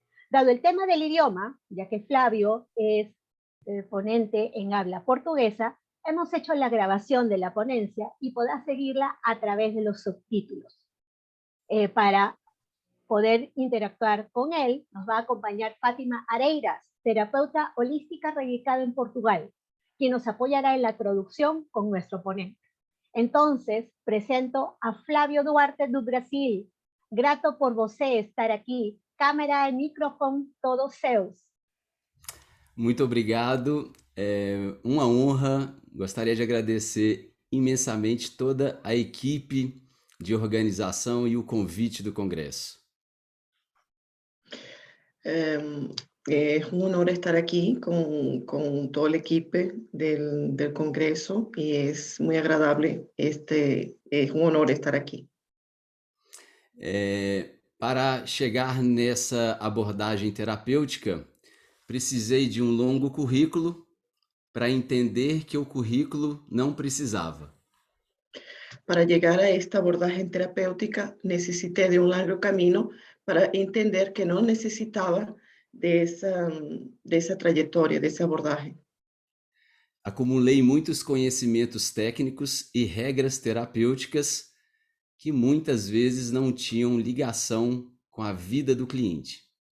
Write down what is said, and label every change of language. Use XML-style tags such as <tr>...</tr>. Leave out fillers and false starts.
<es>Dado el tema del idioma, ya que Flavio es ponente en habla portuguesa, hemos hecho la grabación de la ponencia y podrá seguirla a través de los subtítulos. Para poder interactuar con él, nos va a acompañar Fátima Areiras, terapeuta holística radicada en Portugal, quien nos apoyará en la traducción con nuestro ponente. Entonces, presento a Flávio Duarte do Brasil.</es> <pt>Grato por você estar aqui. Câmera e microfone todos seus. Muito obrigado, é uma honra. Gostaria de agradecer imensamente toda a equipe de organização e o convite do Congresso.</pt> <es>Es un honor estar aquí con todo el equipo del Congreso y es muy agradable. Es un honor estar aquí.</es> <pt>Para chegar nessa abordagem terapêutica, precisei de um longo currículo para entender que o currículo não precisava.</pt> <es>Para llegar a esta abordaje terapéutica necesité de un largo camino para entender que no necesitaba de esa trayectoria, de ese abordaje.</es> <pt>Acumulei muitos conhecimentos técnicos e regras terapêuticas que muitas vezes não tinham ligação com a vida do cliente.</pt>